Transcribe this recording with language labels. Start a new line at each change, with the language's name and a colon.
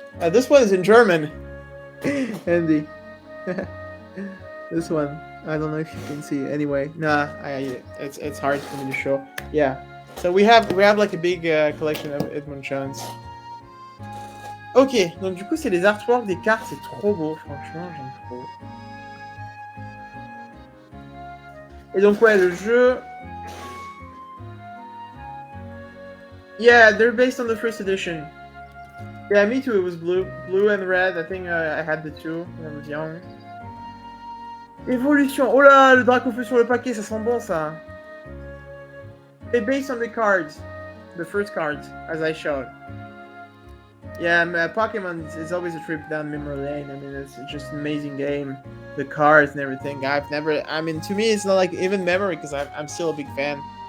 English: This one is in German. Andy. This one. I don't know if you can see. Anyway, nah. It's hard for me to show. Yeah. So we have like a big collection of Hitmonchans.
French: Ok, donc du coup c'est les artworks des cartes, c'est trop beau, franchement j'aime trop. Et donc ouais, le jeu...
English: Yeah, they're based on the first edition. Yeah, me too, it was blue and red, I think I had the two when I was young.
French: Évolution, oh là, le Dracofeu sur le paquet, ça sent bon ça.
English: They're based on the cards, the first cards, as I showed. Yeah, Pokemon is always a trip down memory lane. I mean, it's just an amazing game. The cards and everything. I mean, to me, it's not like even memory because I'm still a big fan.